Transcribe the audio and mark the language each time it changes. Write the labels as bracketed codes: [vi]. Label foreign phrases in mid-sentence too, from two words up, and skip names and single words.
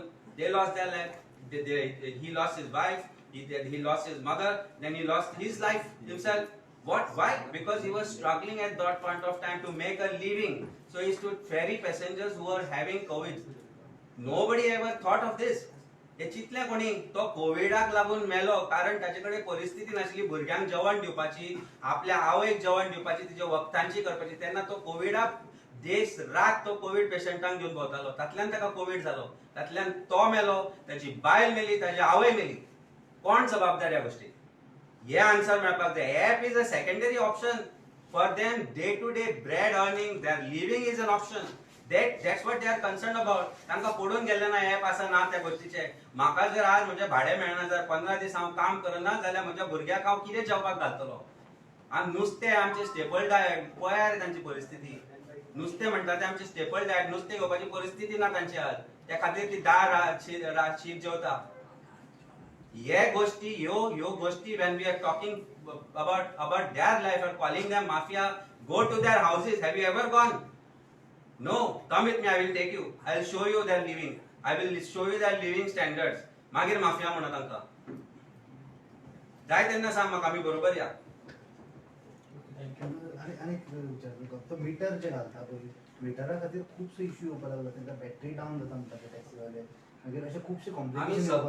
[en] They lost their life. He lost his wife. He lost his mother. Then he lost his life himself. What? Why? Because he was struggling at that point of time to make a living. So he stood ferry passengers who were having COVID. Nobody ever thought of this. [kok] हे चितले कोणी तो कोविडाक लागून मेलो कारण ताचे परिस्थिती नाशिल्ली भुरग्यांक जेवण दिवपाची, आपल्या आवयक जेवण दिवपाची, तिचे वखदांची करपाची. तेन्ना तो कोविडाक देश रात तो कोविड पेशंटांक घेवन भोंवतालो. तातल्यान ताका कोविड जालो. तातल्यान तो मेलो, ताची बायल मेली, ताची आवय मेली. कोण जबाबदार ह्या गोष्टीक? हे आन्सर मेळपाक जाय. [en] app is a secondary option for them. day to day bread earning, their living is an option. That's what they are concerned about. [kok] तांकां पडून गेले ना ऍप आसा ना त्या गोष्टीचे. म्हाका जर आज म्हणजे भाडे मेळना, जर 15 दीस हांव काम करना जाल्यार म्हज्या भुरग्याक हांव कितें जेवपाक घालतलो? आनी नुस्तें आमचे [en] staple diet [kok] पळयात तांची परिस्थिती. नुस्तें म्हणटा ते आमचे [en] staple diet, [kok] नुस्तें घेवपाची परिस्थिती ना तांची आज. त्या खातीर ती दाळ शीत जेवता. हे गोष्टी ह्यो गोष्टी [en] when we are talking about their life or calling them mafia, go to their houses. Have you ever gone? No, come with me. I will take you. I will show you their living. I will show you their living standards. [kok] मागीर माफिया म्हणत तांकां. जाय तेन्ना सांग म्हाका, आमी बरोबर या. आणि विचारतो तो मीटर जे घालता पळय, मिटरा खातीर खुबसो इश्यू येवपाक लागला. तांकां [en] battery down [kok] जाता म्हणटा ते टॅक्सीवाले. मागीर अशे खुबशे आमी कॉम्प्लिकेशन येवपाक